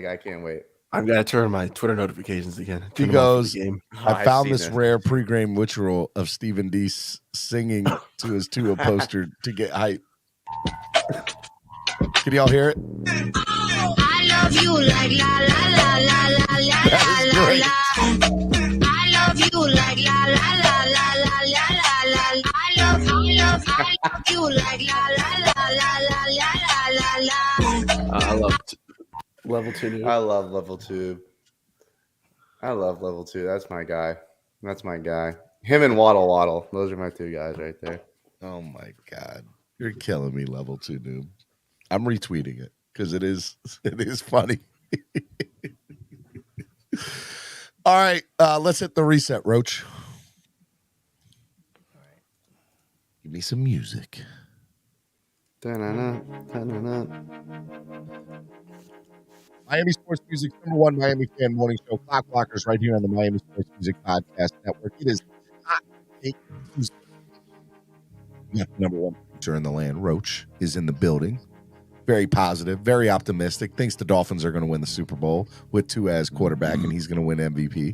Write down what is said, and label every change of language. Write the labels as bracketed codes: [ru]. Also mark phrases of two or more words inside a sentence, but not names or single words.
[en] Like, I can't wait. I've got to turn my Twitter notifications again. He Turn them off for goes, the game. I found this rare pre-game ritual of Stephen D singing to his Tua poster to get hype. Can y'all hear it? I love you like la la la la la la la la. I love you like la la la la la la la. I love you like la la la la la la la. I love level 2 noob. I love level 2. I love level 2. That's my guy. That's my guy. Him and Waddle. Those are my 2 guys right there. Oh my God. You're killing me, level 2 noob. I'm retweeting it because it is funny. All right. Let's hit the reset, Roach. All right. Give me some music. Da-na-na, da-na-na. Miami Sports Music, #1 Miami fan morning show, Clock Blockers, right here on the Miami Sports Music Podcast Network. It is Hot Take Tuesday. Yeah, #1 producer in the land, Roach, is in the building. Very positive, very optimistic. Thinks the Dolphins are going to win the Super Bowl with Tua as quarterback, and he's going to win MVP.